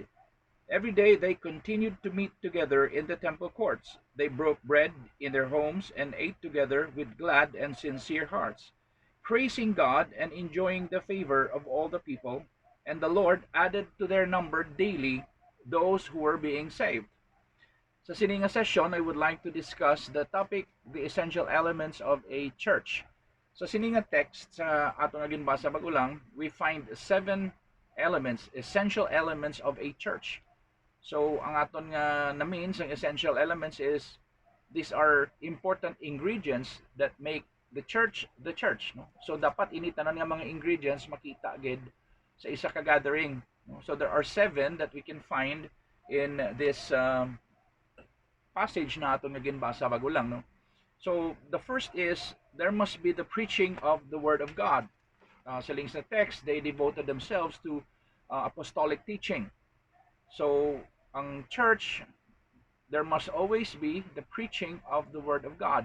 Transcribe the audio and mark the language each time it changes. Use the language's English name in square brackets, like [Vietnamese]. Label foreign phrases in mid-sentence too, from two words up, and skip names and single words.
[English] Every day they continued to meet together in the temple courts. They broke bread in their homes and ate together with glad and sincere hearts, praising God and enjoying the favor of all the people. And the Lord added to their number daily those who were being saved. [Hiligaynon] Sa sininga [English] session, I would like to discuss the topic, the essential elements of a church. [Hiligaynon] Sa sininga text sa ato nga ginbasa bagulang, [English] we find seven elements, essential elements of a church. So [Hiligaynon] ang aton nga na [English] means ang essential elements is these are important ingredients that make the church, no? [Hiligaynon] So dapat ini tanan nga mga ingredients makita gid sa isa ka gathering, no? [English] So there are seven that we can find in this passage [Hiligaynon] na aton nga ginbasa bago lang, no? [English] So the first is there must be the preaching of the word of God. Sa links na text, they devoted themselves to apostolic teaching. So ang church, there must always be the preaching of the word of God.